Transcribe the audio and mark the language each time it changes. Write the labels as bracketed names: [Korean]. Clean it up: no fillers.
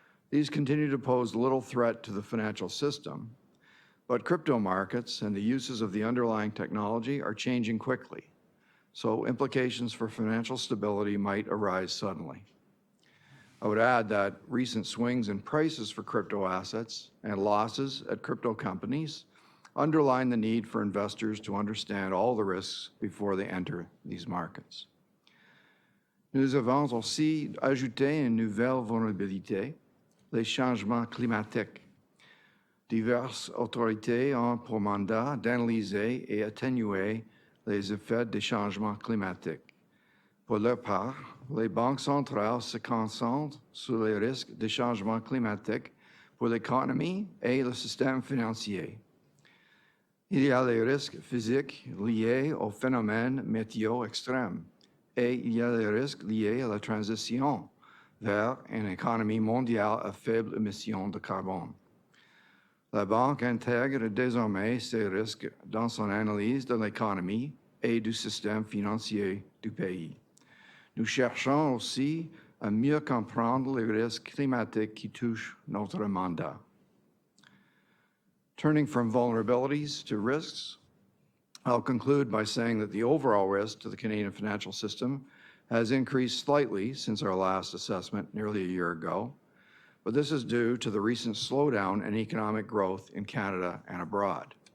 [English] These continue to pose little threat to the financial system, but crypto markets and the uses of the underlying technology are changing quickly, so implications for financial stability might arise suddenly. I would add that recent swings in prices for crypto assets and losses at crypto companies underline the need for investors to understand all the risks before they enter these markets. [French] Nous avons aussi ajouté une nouvelle vulnérabilité, les changements climatiques. Diverses autorités ont pour mandat d'analyser et atténuer les effets des changements climatiques. Pour leur part, les banques centrales se concentrent sur les risques des changements climatiques pour l'économie et le système financier. Il y a les risques physiques liés aux phénomènes météo extrêmes et il y a les risques liés à la transition vers une économie mondiale à faible émission de carbone. La Banque intègre désormais ces risques dans son analyse de l'économie et du système financier du pays. Nous cherchons aussi à mieux comprendre les risques climatiques qui touchent notre mandat. [English] Turning from vulnerabilities to risks, I'll conclude by saying that the overall risk to the Canadian financial system has increased slightly since our last assessment nearly a year ago, but this is due to the recent slowdown in economic growth in Canada and abroad.